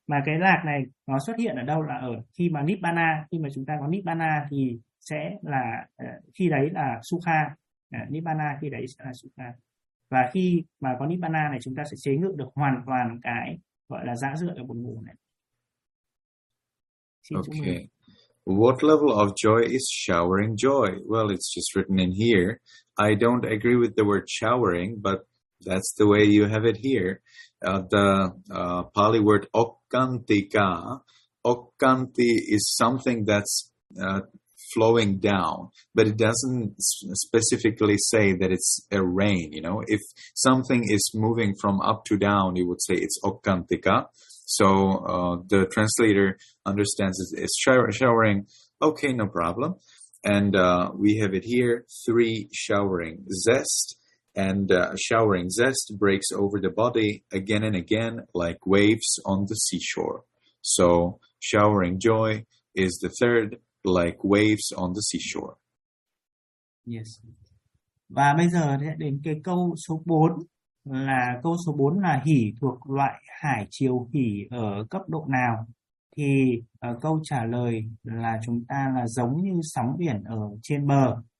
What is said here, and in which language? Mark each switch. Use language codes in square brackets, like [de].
[vi] Mà cái lạc này nó xuất hiện ở đâu, là ở khi mà Nibbana, khi mà chúng ta có Nibbana thì sẽ là khi đấy là Sukha. Nibbana khi đấy sẽ là Sukha. Và khi mà có Nibbana này chúng ta sẽ chế ngự được hoàn toàn cái gọi là giã rượu ở buồn ngủ này. Xin chúc mừng. [en] Okay. What level of joy is showering joy? Well, it's just written in here. I don't agree with the word showering, but that's the way you have it here. The Pali word okkantika. Okkanti is something that's flowing down, but it doesn't specifically say that it's a rain. You know, if something is moving from up to down, you would say it's okkantika. So the translator understands it's showering. Okay, no problem. And we have it here, three showering zest. And showering zest breaks over the body again and again like waves on the seashore. So showering joy is the third, like waves on the seashore. Yes. [vi] Và bây giờ sẽ đến cái câu số 4. Là câu số 4 là hỉ thuộc loại hải triều hỉ ở cấp độ nào? Thì câu trả lời là chúng ta là giống như sóng biển ở trên bờ.